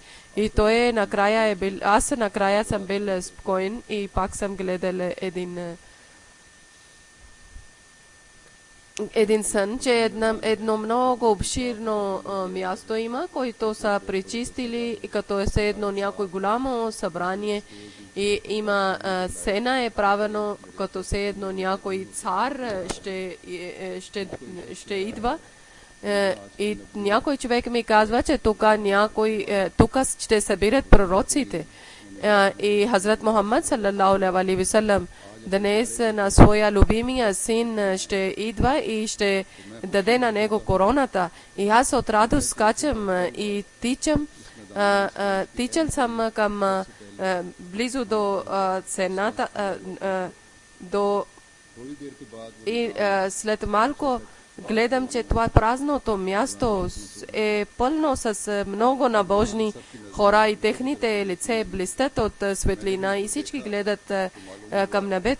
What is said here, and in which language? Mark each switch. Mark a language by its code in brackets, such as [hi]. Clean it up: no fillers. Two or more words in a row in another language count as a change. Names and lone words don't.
[bg] И той накрая е бил, аз накрая съм бил спокоен и пак съм гледал един сън, че едно много обширно място има, който са пречистили, като е все едно някой голямо събрание и има сцена е правено, като все едно някой цар ще идва. И някой човек ми казва, че тук ще събират пророците. И Хазрат Мухаммад [ar] صلى الله عليه وسلم [bg] днес на своя любимия син ще идва и ще даде на него короната. И аз от радост скачам и тичал съм към близо до цената и след малко гледам, че това празното място е пълно с много набожни хора и техните лице блестят от светлина и всички гледат към небето.